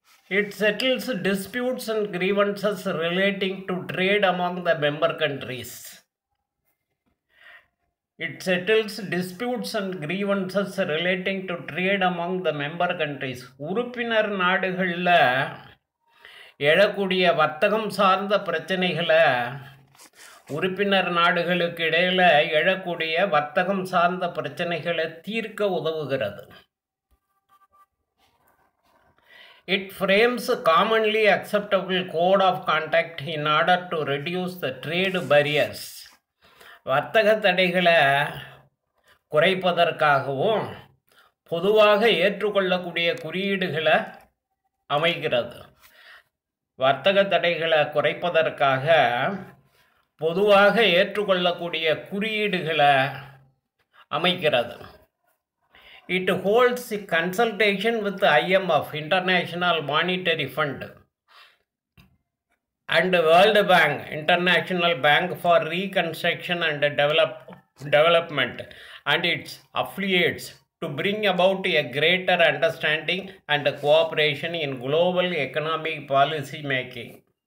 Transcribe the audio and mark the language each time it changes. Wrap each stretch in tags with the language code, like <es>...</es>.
<en>It settles disputes and grievances relating to trade among the member countries. It settles disputes and grievances relating to trade among the member countries.</en> <ta>உறுப்பினர் நாடுகளில் எழக்கூடிய வர்த்தகம் சார்ந்த பிரச்சனைகளை உறுப்பினர் நாடுகளுக்கு இடையில் எழக்கூடிய வர்த்தகம் சார்ந்த பிரச்சனைகளை தீர்க்க உதவுகிறது.</ta> <en>It frames a commonly acceptable code of conduct in order to reduce the trade barriers.</en> <ta>வர்த்தக தடைகளை குறைப்பதற்காகவும் பொதுவாக ஏற்றுக்கொள்ளக்கூடிய குறியீடுகளை அமைக்கிறது. வர்த்தக தடைகளை குறைப்பதற்காக பொதுவாக ஏற்றுக்கொள்ளக்கூடிய குறியீடுகளை அமைக்கிறது.</ta> <en>It holds a consultation with the IMF, International Monetary Fund, and World Bank, International Bank for Reconstruction and Development, and its affiliates to bring about a greater understanding and cooperation in global economic policy making.</en>